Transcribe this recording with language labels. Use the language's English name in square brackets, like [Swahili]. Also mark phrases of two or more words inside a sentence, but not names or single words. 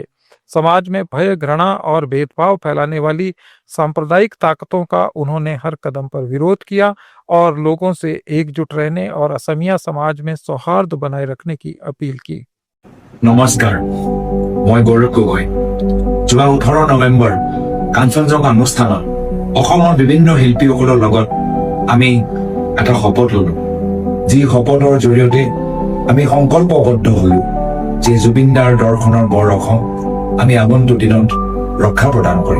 [Hindi] समाज में भय, घृणा और भेदभाव फैलाने वाली सांप्रदायिक ताकतों का उन्होंने हर कदम पर विरोध किया और लोगों से एकजुट रहने और असमिया समाज में सौहार्द बनाए रखने की अपील की। नमस्कार, मैं गौरव गगৈ। [Assamese] যোৱা 18 নৱেম্বৰ কাঞ্চনজঙ্ঘা অনুষ্ঠানত অসমৰ বিভিন্ন শিল্পীসকলৰ লগত আমি এটা শপত ললো, যি শপতৰ জৰিয়তে আমি সংকল্পবদ্ধ হলো যে জুবিনদাৰ দৰ্শনৰ বৰ অসম আমি আগন্তুক দিনত ৰক্ষা প্ৰদান কৰিম।